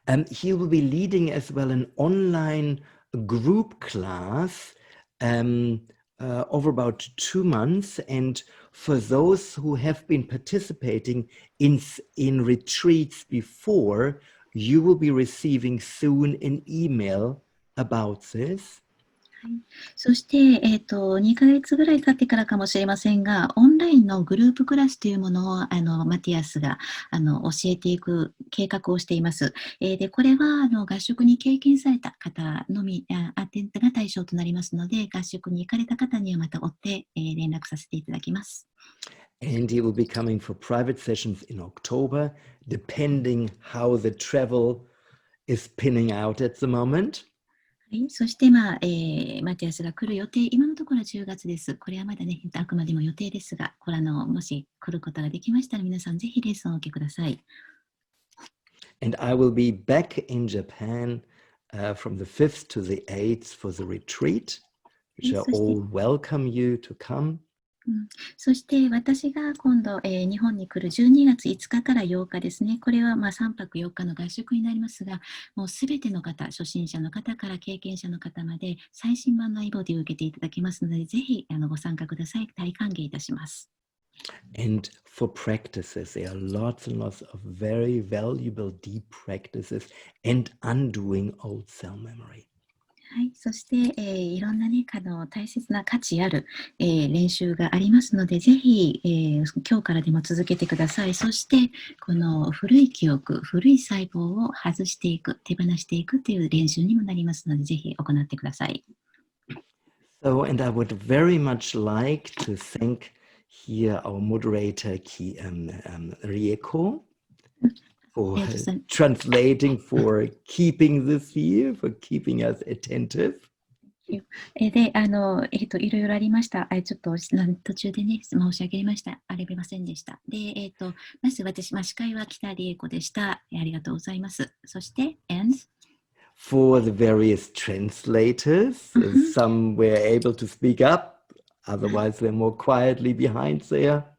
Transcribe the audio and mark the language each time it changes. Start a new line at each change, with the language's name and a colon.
English: He will be leading as well an online group class over about 2 months, and for those who have been participating in retreats before, you will be receiving soon an email about this.
Japanese: そして、2ヶ月ぐらい経ってからかもしれませんが、オンラインのグループクラスというものをマティアスが教えていく計画をしています。で、これは合宿に経験された方のみが対象となりますので、合宿に行かれた方にはまた追って連絡させていただきます。
English: And he will be coming for private sessions in October, depending how the travel is pinning out at the moment.
Japanese: そして、マティアスが来る予定、今のところは10月です。これはまだね、あくまでも予定ですが、これもし来ることができましたら、皆さんぜひレッスンをお受けください。
English: And I will be back in Japan from the 5th to the 8th for the retreat, which I all welcome you to come.
Japanese: そして私が今度、日本に来る12月5日から8日ですね。これは3泊4日の合宿になりますが、もうすべての方、初心者の方から経験者の方まで最新版のアイボディを受けていただけますので、ぜひご参加ください。大歓迎いたします。
English: And for practices, there are lots and lots of very valuable deep practices and undoing old cell memory.
Japanese: はい、そして、いろんなね、大切な価値ある、練習がありますので、ぜひ、今日からでも続けてください。そして、この古い記憶、古い細胞を外していく、手放していくという練習にもなりますので、ぜひ行ってください。
English: So, and I would very much like to thank here our moderator, Rieko, for translating, for keeping this here, for keeping us attentive.
Japanese: で、いろいろありました。ちょっと途中でね、申し上げました。ありませんでした。で、まず私、司会は北理恵子でした。ありがとうございます。そして、
English: For the various translators, some were able to speak up, otherwise they're more quietly behind there.